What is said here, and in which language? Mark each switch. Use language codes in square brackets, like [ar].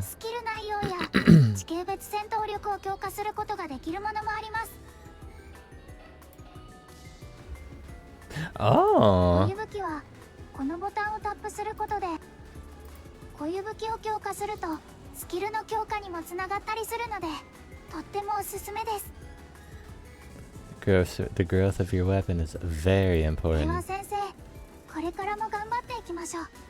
[ja] スキル内容や地形別戦闘力を強化することができるものもあります。 [en] Oh. [ja] 固有武器はこのボタンをタップすることで固有武器を強化するとスキルの強化にもつながったりするのでとってもおすすめです。 [en] The growth of your weapon is very [ja] では [en] important. [ja] 先生、これからも頑張っていきましょう。